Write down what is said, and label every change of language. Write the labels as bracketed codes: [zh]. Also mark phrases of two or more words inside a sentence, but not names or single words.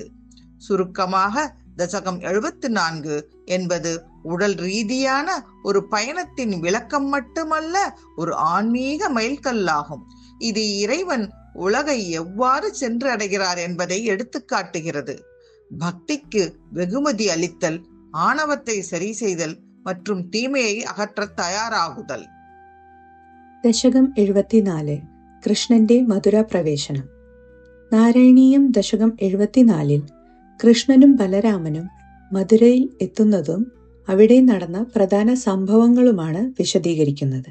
[ta] சுருக்கமாக தசகம் 74 என்பது உடல் ரீதியான ஒரு பயணத்தின் விளக்கம் மட்டுமல்ல, ஒரு ஆன்மீக மைல்கல்லாகும். இது இறைவன் உலகை எவ்வாறு சென்று அடைகிறார் என்பதை எடுத்துக்காட்டுகிறது. பக்திக்கு வெகுமதி அளித்தல், ஆணவத்தை சரி செய்தல் மற்றும் தீமையை அகற்ற தயாராகுதல். [ml] ദശകം 74 കൃഷ്ണന്റെ മധുര പ്രവേശനം. നാരായണീയം ദശകം 74 കൃഷ്ണനും ബലരാമനും മധുരയിൽ എത്തുന്നതും അവിടെ നടന്ന പ്രധാന സംഭവങ്ങളുമാണ് വിശദീകരിക്കുന്നത്.